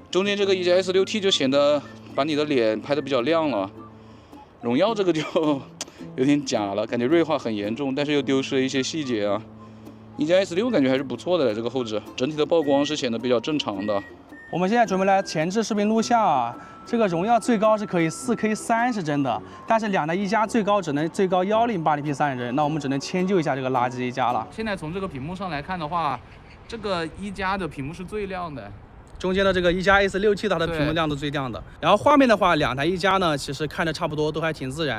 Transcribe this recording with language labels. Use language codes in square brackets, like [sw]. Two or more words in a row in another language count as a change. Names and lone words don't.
[zh] 中間這個一加 S6T 就顯得把你的臉拍得比較亮了，榮耀這個就有點假了，感覺銳化很嚴重，但是又丟失了一些細節啊。一加 S6感覺還是不錯的，這個後置整體的曝光是顯得比較正常的。我們現在準備來前置視頻錄像啊，這個榮耀最高是可以 4K 30 帧的，但是2台一加最高只能最高1080p 30帧，那我們只能遷就一下這個垃圾一加了。現在從這個屏幕上來看的話，這個一加的屏幕是最亮的，中間的這個一加 S6T 它的屏幕亮度最亮的。然後畫面的話，2台一加呢，其實看着差不多，都還挺自然。